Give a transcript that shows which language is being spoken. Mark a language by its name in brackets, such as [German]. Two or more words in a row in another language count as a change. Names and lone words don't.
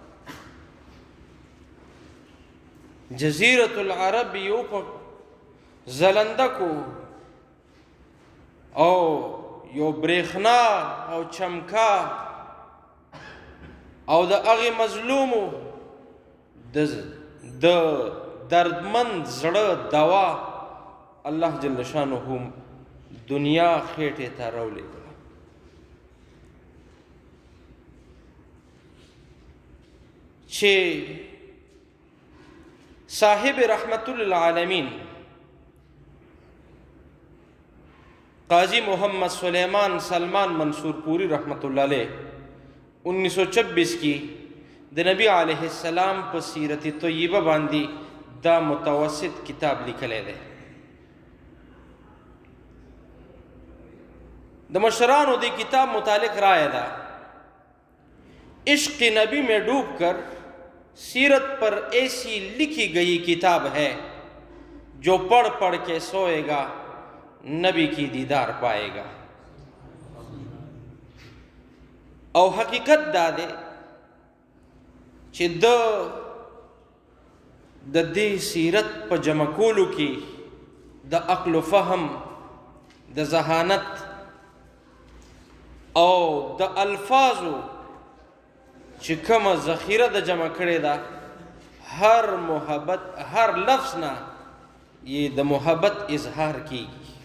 [Pashto] جزیرة العرب یو په زلنده کو او یو بریښنا او چمکا او د هغې مظلومو د دردمند زړه دوا الله جل شانه دنیا خېټې ته راولېږله. چې صاحب رحمت للعالمین قاضی محمد سلیمان سلمان منصور پوری رحمت اللہ علیہ 1926 کی د نبی علیہ السلام په سیرت طیبه باندې دا متوسط کتاب لیکلی دی. د مشرانو دی کتاب متعلق رائے دا، [Urdu] عشق نبی میں ڈوب کر سیرت پر ایسی لکھی گئی کتاب ہے جو پڑھ پڑھ کے سوئے گا نبی کی دیدار پائے گا. [Pashto] او حقیقت دا دے چې د دې سیرت په جمع کولو کې د عقل و فهم، د ذهانت او د الفاظو چې کومه ذخیره د جمع کړې ده، هر محبت، هر لفظ نه یې د محبت اظهار کیږي.